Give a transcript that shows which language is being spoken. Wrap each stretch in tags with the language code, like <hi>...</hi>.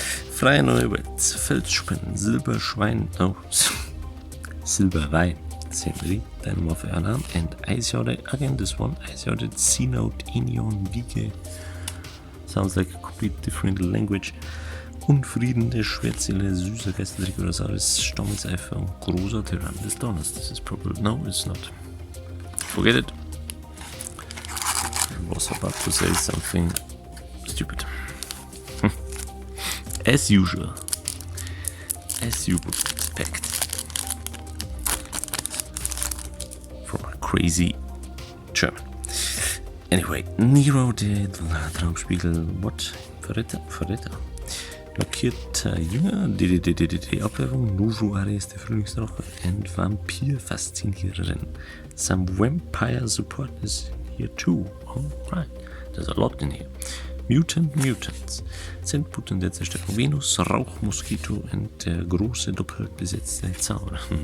<de>Freie neue Welt, Feldsspinnen, Silberschwein, oh, Silberwein, sehen wir die, Dynamo für Alarm, and Eisjorde,</de> <en>again this one,</en> <de>Eisjorde, C-Note, Inion, Wiege,</de> <en>sounds like a complete different language.</en> <de>Unfrieden der Schwertseele, süßer Geistertrick oder Saris, Stammeseifer und großer Tyrann des Donners.</de> <en>This is probably, no, it's not. Forget it. I was about to say something stupid. As usual. As you would expect. From a crazy German. Anyway, Nero, der Traumspiegel, what? Verräter.</en> <de>Lackierter Jünger, die Abwehrung, Nojo Ares, der Frühlingsdrache, and Vampir-Fasziniererin.</de> <en>Some vampire support is here too. Alright, there's a lot in here. Mutants.</en> <de>Zentputten der Zerstörung Venus, Rauchmoskito und der große doppelt besetzte Zauberer.</de>